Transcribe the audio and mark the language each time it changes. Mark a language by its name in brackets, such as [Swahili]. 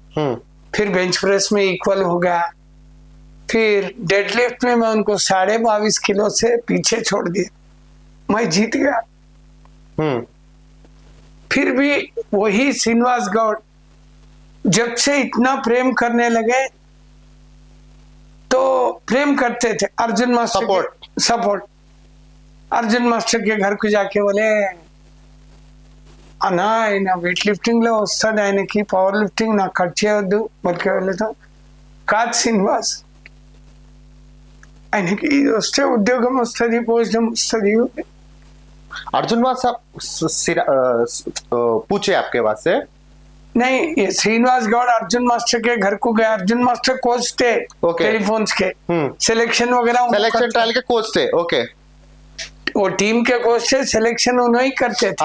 [Hindi] फिर bench press में equal हो गया। फिर डेडलिफ्ट में मैं उनको 22.5 किलो से पीछे छोड़ दिया, मैं जीत गया। फिर भी वही श्रीनिवास गौड़ जब से इतना प्रेम करने लगे, तो प्रेम करते थे Arjun master support. Arjun master के घर को जाके बोले [Telugu] అన్నా ఆయన వెయిట్ లిఫ్టింగ్ లో వస్తాడు, ఆయనకి పవర్ లిఫ్టింగ్ నాకు కట్ చేయొద్దు బల్కే వెళ్తాం కాదు శ్రీనివాస్, ఆయనకి ఇది వస్తే ఉద్యోగం వస్తుంది, భోజనం వస్తుంది। [Hindi] अर्जुन साहब पूछे आपके पास से नहीं, ये श्रीनिवास गौड़ अर्जुन मास्टर के घर को गया। अर्जुन मास्टर कोच थे [English] Okay. [Hindi] टेलीफोन्स के, सिलेक्शन वगैरह उनको सिलेक्शन करते- ट्रायल के कोच थे। ओके, वो टीम के कोच थे, सिलेक्शन उन्होंने ही करते थे।